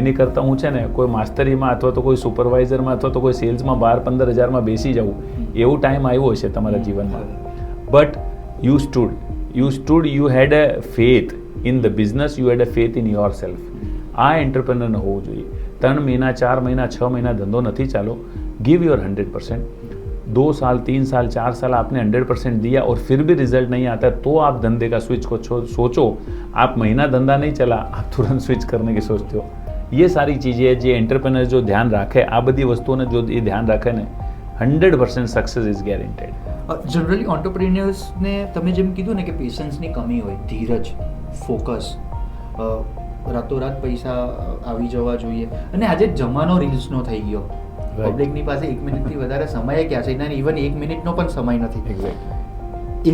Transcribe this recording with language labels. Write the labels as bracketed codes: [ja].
[gu] એની કરતાં હું છે ને કોઈ માસ્ટરીમાં અથવા તો કોઈ સુપરવાઇઝરમાં અથવા તો કોઈ સેલ્સમાં 12-15 હજારમાં બેસી જાઉં, એવું ટાઈમ આવ્યો હશે તમારા જીવનમાં, [en] But you stood, you had a faith in the business, you had a faith in yourself. [gu] આ એન્ટરપ્રેનરને હોવું જોઈએ। 3 મહિના 4 મહિના 6 મહિના ધંધો નથી ચાલો, [en] Give your 100%। [hi] 2 साल 3 साल 4 साल आपने 100% दिया और फिर भी रिजल्ट नहीं आता, तो आप धंधे का स्विच को सोचो। आप महीना धंधा नहीं चला, आप तुरंत स्विच करने की सोचते हो। ये सारी चीज़ें जो एंटरप्रेनर जो ध्यान राखे, [gu] आ बधी वस्तुओं जो ये ध्यान राखे ने [en] 100% success is guaranteed. [hi] जनरली एंटरप्रेन्योर्स ने [gu] તમે જેમ કીધું ને કે પેશન્સની કમી હોય, ધીરજ, ફોકસ, રાતોરાત પૈસા આવી જવા જોઈએ, અને આજે જમાનો રીલ્સનો થઈ ગયો, પબ્લિકની પાસે 1 મિનિટથી વધારે સમય ક્યાં છે, ના ઇવન 1 મિનિટનો પણ સમય નથી।